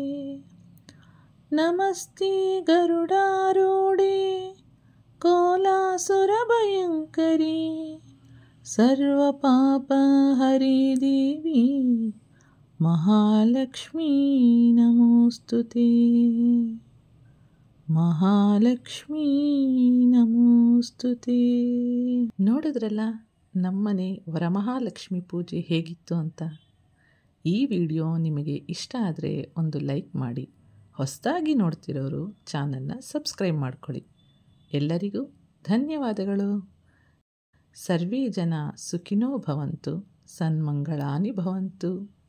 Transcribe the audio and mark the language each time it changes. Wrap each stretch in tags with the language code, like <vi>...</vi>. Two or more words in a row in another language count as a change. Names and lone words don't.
<sa>नमस्ते गरुडारूढे कोलासुरभयङ्करी सर्वपापहरे देवी महालक्ष्मी नमोऽस्तु ते। ಮಹಾಲಕ್ಷ್ಮೀ ನಮೋಸ್ತುತೇ.</sa> <kn>ನೋಡಿದ್ರಲ್ಲ ನಮ್ಮನೆ ವರಮಹಾಲಕ್ಷ್ಮಿ ಪೂಜೆ ಹೇಗಿತ್ತು ಅಂತ. ಈ ವಿಡಿಯೋ ನಿಮಗೆ ಇಷ್ಟ ಆದರೆ ಒಂದು ಲೈಕ್ ಮಾಡಿ, ಹೊಸದಾಗಿ ನೋಡ್ತಿರೋರು ಚಾನಲ್ನ ಸಬ್ಸ್ಕ್ರೈಬ್ ಮಾಡ್ಕೊಳ್ಳಿ. ಎಲ್ಲರಿಗೂ ಧನ್ಯವಾದಗಳು.</kn> <sa>ಸರ್ವೇ ಜನ ಸುಖಿನೋ ಭವಂತು, ಸನ್ಮಂಗಳಾನಿ ಭವಂತು.</sa>